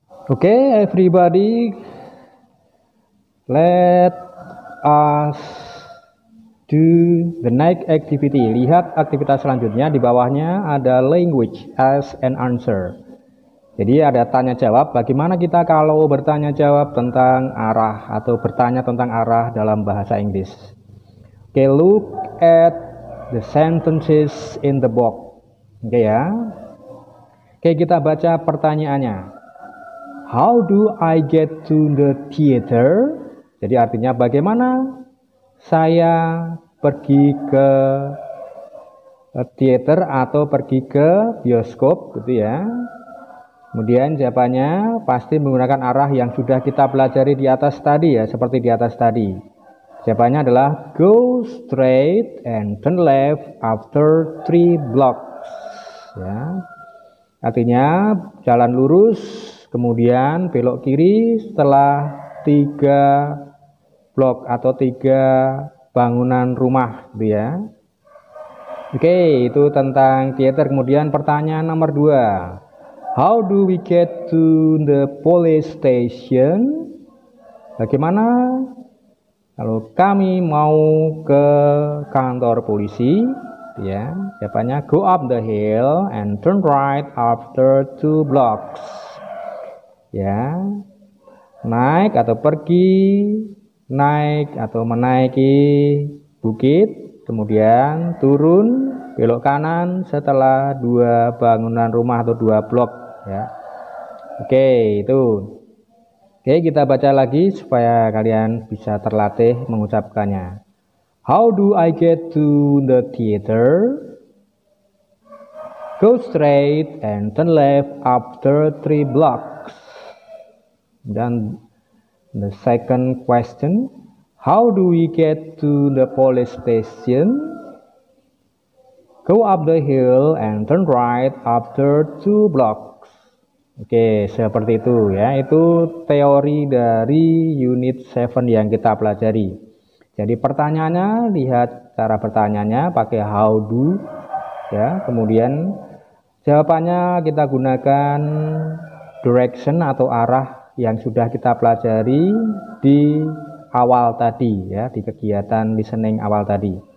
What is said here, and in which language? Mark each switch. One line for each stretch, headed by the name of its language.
English: Oke, everybody, let us do the next activity.
Indonesian: Lihat aktivitas selanjutnya. Di bawahnya ada
English: language, ask and answer.
Indonesian: Jadi ada tanya jawab. Bagaimana kita kalau bertanya jawab tentang arah atau bertanya tentang arah dalam bahasa Inggris?
English: Oke, look at the sentences in the box. Oke ya.
Indonesian: Oke, kita baca pertanyaannya.
English: How do I get to the theater?
Indonesian: Jadi artinya bagaimana saya pergi ke theater atau pergi ke bioskop gitu ya. Kemudian jawabannya pasti menggunakan arah yang sudah kita pelajari di atas tadi ya, seperti di atas tadi. Jawabannya adalah
English: go straight and turn left after 3 blocks. Ya.
Indonesian: Artinya jalan lurus, kemudian belok kiri setelah 3 blok atau 3 bangunan rumah, gitu ya. Oke, itu tentang theater. Kemudian pertanyaan nomor 2.
English: How do we get to the police station?
Indonesian: Bagaimana kalau kami mau ke kantor polisi? Ya, jawabannya
English: go up the hill and turn right after 2 blocks.
Indonesian: Ya, naik atau pergi, naik atau menaiki bukit, kemudian turun belok kanan setelah 2 bangunan rumah atau 2 blok ya. Oke, itu. Oke, kita baca lagi supaya kalian bisa terlatih mengucapkannya.
English: How do I get to the theater? Go straight and turn left after 3 blocks. Dan the second question, how do we get to the police station? Go up the hill and turn right after 2 blocks.
Indonesian: Oke, seperti itu ya. Itu teori dari unit 7 yang kita pelajari. Jadi pertanyaannya lihat cara bertanyanya pakai
English: how do
Indonesian: ya. Kemudian jawabannya kita gunakan direction atau arah yang sudah kita pelajari di awal tadi ya, di kegiatan listening awal tadi.